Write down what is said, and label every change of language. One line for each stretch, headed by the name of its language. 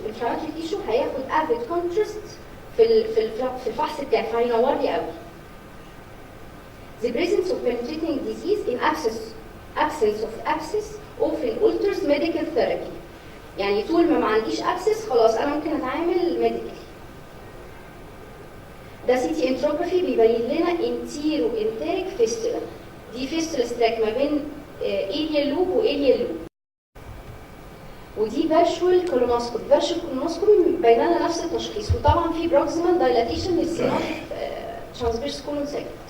Arabic: انفلاماتوري تيشو هياخد افيد كونتراست في الفحص بتاعي، فهينور لي قوي.
English: The presence of penetrating disease in absence of abscess often alters medical therapy.
Arabic: يعني طول ما عنديش abscess خلاص انا ممكن اتعامل ميديكال. ده سي تي انتروجرافي بيبين لنا انتيرو انتريك فيستولا. دي فيستولا ستراك ما بين ايليال لوب وايليال لوب. ودي فيرشوال كولونوسكوبي. فيرشوال كولونوسكوبي مبين لنا نفس التشخيص، وطبعا في بروكسيمال دايلاتيشن للسينوتيك ترانسفيرس كولون سيجمنت.